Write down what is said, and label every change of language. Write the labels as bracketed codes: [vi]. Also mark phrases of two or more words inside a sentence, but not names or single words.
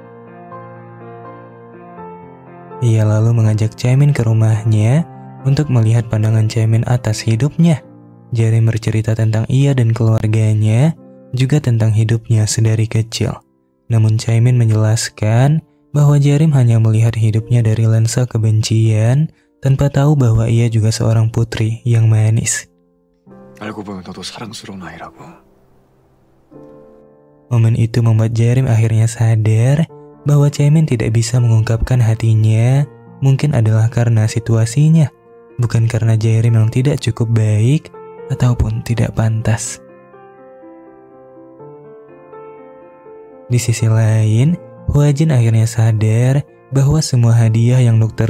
[id] Ia lalu mengajak Chaemin ke rumahnya untuk melihat pandangan Chaemin atas hidupnya. Jarim bercerita tentang ia dan keluarganya, juga tentang hidupnya sedari kecil. Namun Chaemin menjelaskan bahwa Jarim hanya melihat hidupnya dari lensa kebencian, tanpa tahu bahwa ia juga seorang putri yang manis. [ko] 알고 보면 너도 사랑스러운 아이라고. [id] Momen itu membuat Jarim akhirnya sadar bahwa Chaemin tidak bisa mengungkapkan hatinya, mungkin adalah karena situasinya, bukan karena Jarim yang tidak cukup baik ataupun tidak pantas. Di sisi lain, Hwajin akhirnya sadar bahwa semua hadiah yang Dr.